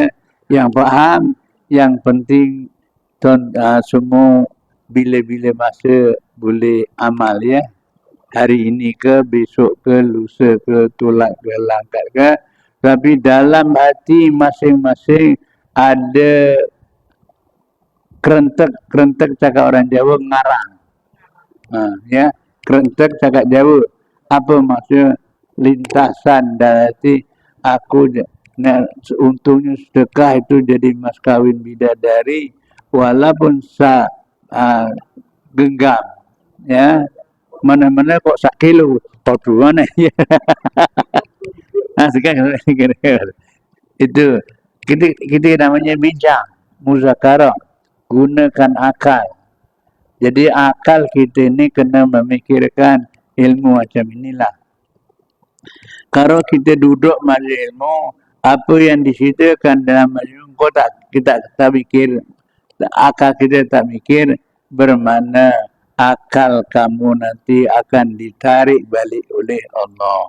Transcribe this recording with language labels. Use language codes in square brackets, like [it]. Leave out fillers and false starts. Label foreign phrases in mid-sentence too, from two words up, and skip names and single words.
[ms] Yang faham, yang penting semua bila-bila masa boleh amal, ya. Hari ini ke, besok ke, lusa ke, tolak ke, langkat ke. Tapi dalam hati masing-masing ada kerentek cakap orang Jawa, ngarang. Ya, kerentek cakap Jawa. Apa maksudnya? Lintasan dalam hati, aku untungnya sedekah itu jadi mas kawin bidadari, walaupun genggam, ya. Mana-mana kok 1 kilo, podo mana, ya. Sekarang itu kita namanya bincang, muzakarah, gunakan akal. Jadi akal kita ni kena memikirkan ilmu macam inilah. Kalau kita duduk majlis ilmu, apa yang diceritakan dalam majlis ilmu, kita tak mikir, akal kita tak mikir, bermakna akal kamu nanti akan ditarik balik oleh Allah.